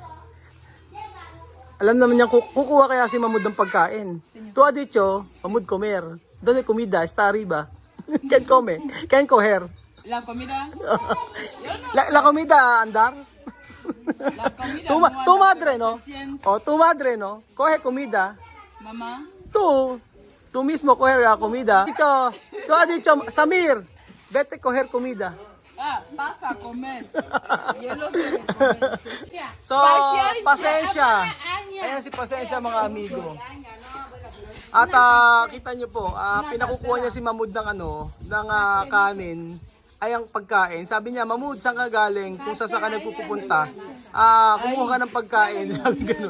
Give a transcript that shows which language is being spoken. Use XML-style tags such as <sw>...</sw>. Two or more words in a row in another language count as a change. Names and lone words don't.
<tl>Alam naman niya kukuha kaya si Mahmoud ng pagkain.</tl> <es>Tu ha dicho, Mahmoud comer. Donde comida? Está arriba.</es> <en>Can come? Can coger?</en> <es>La comida. La comida andar? La comida. Tu madre, no? Oh, tu madre, no? Coge comida. Mamá. Tu mismo coger la comida. Ikaw, tu ha dicho, Samir, vete coger comida. Pasa a comer. Y él lo quiere comer.</es> <tl>So, pasensya. Ayan si Pasensya mga amigo. At kita nyo po, pinakukuha niya si Mahmoud ng kanin ay ang pagkain. Sabi niya, Mahmoud, saan ka galing? Kung saan ka nagpupunta? Kumuha ka ng pagkain. Sabi ganun.</tl>